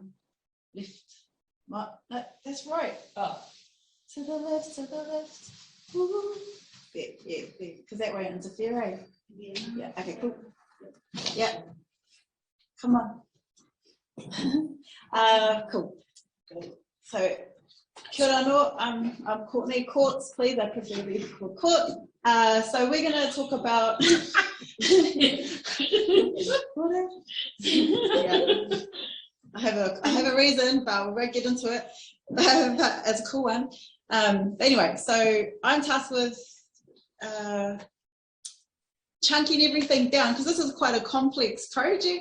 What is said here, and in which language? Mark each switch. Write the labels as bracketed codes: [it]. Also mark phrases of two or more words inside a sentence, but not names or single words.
[en] No, that's right. Oh, to the left, to the left. Woo. Yeah, because that won't interfere, right? Yeah. Okay, cool. Yeah. Come on. Cool. So, [mi] kia ora anō, [en] I'm Courtney. Courts, please. I prefer to be called Court. So we're going to talk about. Yeah. I have a reason, but we won't get into it. But it's a cool one. Anyway, so I'm tasked with chunking everything down because this is quite a complex project.